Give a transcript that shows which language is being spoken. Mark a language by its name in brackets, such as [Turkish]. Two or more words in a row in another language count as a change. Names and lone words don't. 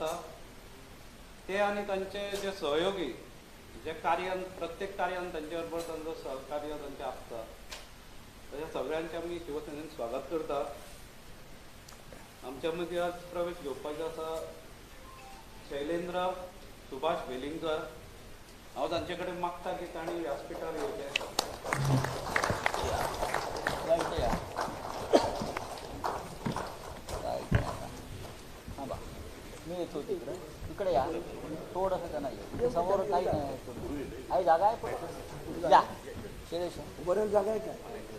[Konkani] ते आनी तांचे जे सहयोगी जे कार्यान प्रत्येक कार्यान तांचे बरोबर तांचो सहकार्य तांचे आसता, तशें सगळ्यांचे आमी शिवसेनेन स्वागत करता। आमच्या मदीं आज प्रवेश घेवपाचे आसा शैलेंद्र सुभाष वेलिंगकर। हांव तांचे कडेन मागता की तांणी व्यासपीठार येवचें। [Marathi] मी येतो तिकडे, इकडे या, थोडंसं का नाही समोर काही नाही आहे, जागा आहे पण या शैलेश, बरेच जागा आहे काय?